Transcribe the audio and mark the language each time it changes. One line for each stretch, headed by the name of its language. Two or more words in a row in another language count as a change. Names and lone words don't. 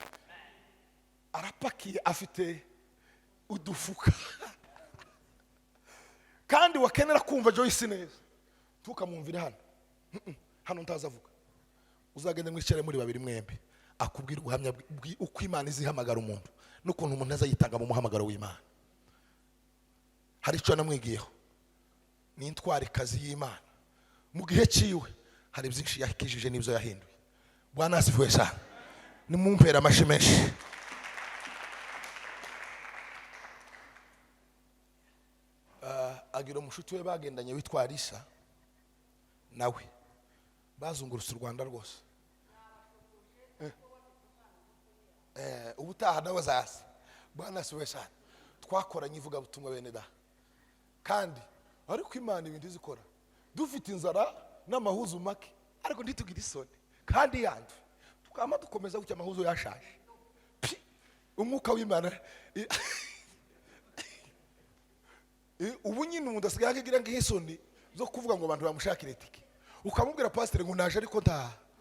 Kinyarwanda: Arapakiye afite udufuka kandi wakenera kumva Joyce neza tukamwumvira hano ntazavuga uzagende mwicare muri babiri mwembe akubwira ubuhamya uko Imana izihamagara umuntu n'ukuntu umuntu azayitanga mu muhamagaro w'Imana. Hari icyo namwigiyeho ni intwari kazi y'Imana mu gihe ciwe hari byinshi yakijije n'ibyo yahinduye.
Swahili: Bwana asifiwe sana.
Kinyarwanda: Nimumpera amashimeshi. Agira umushuti we bagendanye witwa Alisa nawe bazungurutse u Rwanda rwose ubutaha nawe zaza.
Swahili: Bwana asifiwe sana.
Kinyarwanda: Twakoranye ivuga butumwa bene da kandi ariko Imana ibintu izikora dufite inzara n'amahuzu make ariko ntitugira isoni kandi yandi tukama dukomeza gucya amahuzu yashaje umwuka w'Imana ubu nyine umuntu asigaye akagira nk'isoni zo kuvuga ngo abantu bamushakire tike ukamubwira pastor ngo naje ariko nta